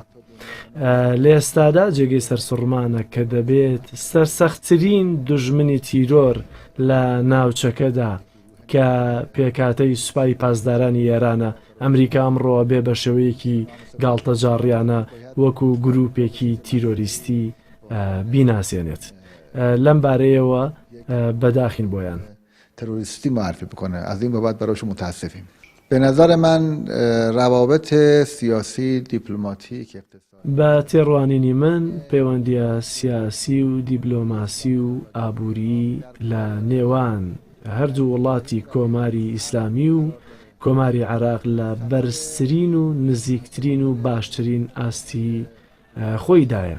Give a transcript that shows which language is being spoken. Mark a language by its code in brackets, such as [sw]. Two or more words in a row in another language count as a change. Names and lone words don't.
[ckb] لە ئێستادا جێگەی سەرسوڕمانە کە دەبێت سەرسەختترین دوژمنی تیرۆر لە ناوچەکەدا کە پێکاتەی سوپای پاسدارانی ئێرانە ئەمریکا ئەمڕۆ بێ بە شێوەیەکی گاڵتەجاڕیانە وەکو گروپێکی تیرۆریستی بیناسیێنێت. لەم بارەیەوە بەداخین بۆیان [fa] تروریستی معرفی بکنه. از این بابت برایش متاسفیم. به نظر من روابط سیاسی دیپلماتیک [ckb] بە تێڕوانینی من پەیوەندیە سیاسی و دیپلۆماسی و ئابووری لە نێوان هەردوو وڵاتی کۆماری ئیسلامی و کۆماری عێراق لە بەرزترین و نزیکترین و باشترین ئاستی خۆیدایە.